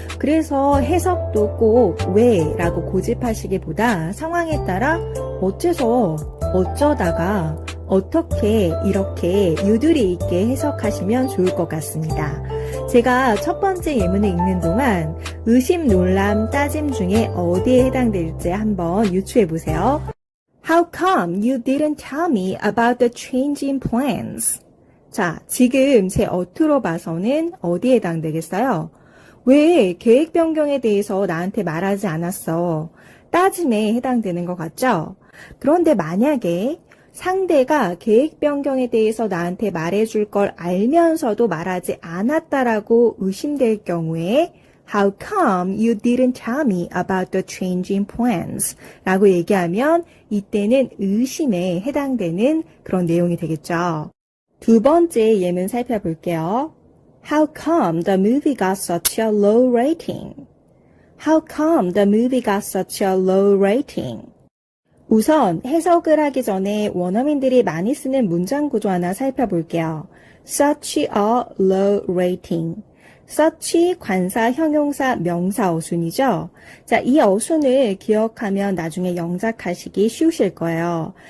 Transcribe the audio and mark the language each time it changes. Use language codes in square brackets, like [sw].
[ko] 그래서 해석도 꼭 왜라고 고집하시기보다 상황에 따라 어째서, 어쩌다가, 어떻게 이렇게 유두리 있게 해석하시면 좋을 것 같습니다. 제가 첫 번째 예문을 읽는 동안 의심, 논란, 따짐 중에 어디에 해당될지 한번 유추해 보세요. [en] How come you didn't tell me about the change in plans? [ko] 자, 지금 제 어투로 봐서는 어디에 해당되겠어요? 왜 계획 변경에 대해서 나한테 말하지 않았어? 따짐에 해당되는 것 같죠? 그런데 만약에 상대가 계획 변경에 대해서 나한테 말해줄 걸 알면서도 말하지 않았다라고 의심될 경우에 [en] How come you didn't tell me about the change in plans? [ko] 라고 얘기하면 이때는 의심에 해당되는 그런 내용이 되겠죠. 두 번째 예문 살펴볼게요. [en] How come the movie got such a low rating? How come the movie got such a low rating? [ko] 우선 해석을 하기 전에 원어민들이 많이 쓰는 문장 구조 하나 살펴볼게요. [en] Such a low rating. [ko] such 관사, 형용사, 명사 어순이죠. 자, 이 어순을 기억하면 나중에 영작하시기 쉬우실 거예요.